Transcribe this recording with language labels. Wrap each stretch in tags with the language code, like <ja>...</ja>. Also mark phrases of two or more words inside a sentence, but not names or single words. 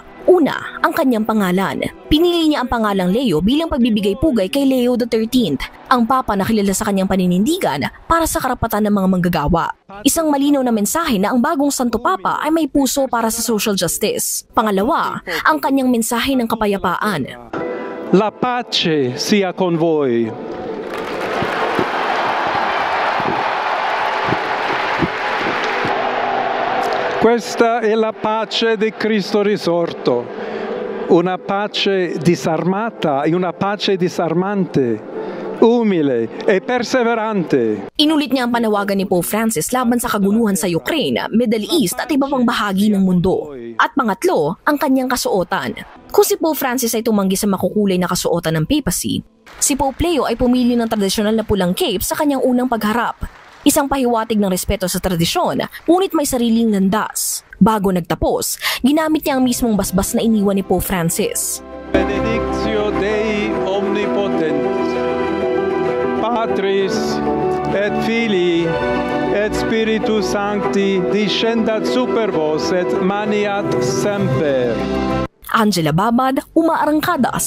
<tl>Una, ang kanyang pangalan. Pinili niya ang pangalang Leo bilang pagbibigay-pugay kay Leo XIII, ang papa na kilala sa kanyang paninindigan para sa karapatan ng mga manggagawa. Isang malinaw na mensahe na ang bagong Santo Papa ay may puso para sa</tl> <en>social justice.</en> <tl>Pangalawa, ang kanyang mensahe ng kapayapaan.</tl> <it>La pace sia con voi. Questa è la pace di Cristo risorto, una pace disarmata e una pace disarmante, umile e perseverante.</it> <tl>Inulit niya ang panawagan ni Pope Francis laban sa kaguluhan sa Ukraine, Middle East at iba pang bahagi ng mundo. At pangatlo, ang kanyang kasuotan. Kung si Pope Francis ay tumanggi sa makukulay na kasuotan ng papacy, si Pope Leo ay pumili ng tradisyonal na pulang cape sa kanyang unang pagharap. Isang pahiwatig ng respeto sa tradisyon, ngunit may sariling landas. Bago nagtapos, ginamit niya ang mismong basbas na iniwan ni Pope Francis.</tl> <la>Benedictio Dei Omnipotens, Patris et Filii et Spiritus Sancti descendat super vos et maniat semper.</la> <tl>Angela Babad, umaarangkada sa</tl>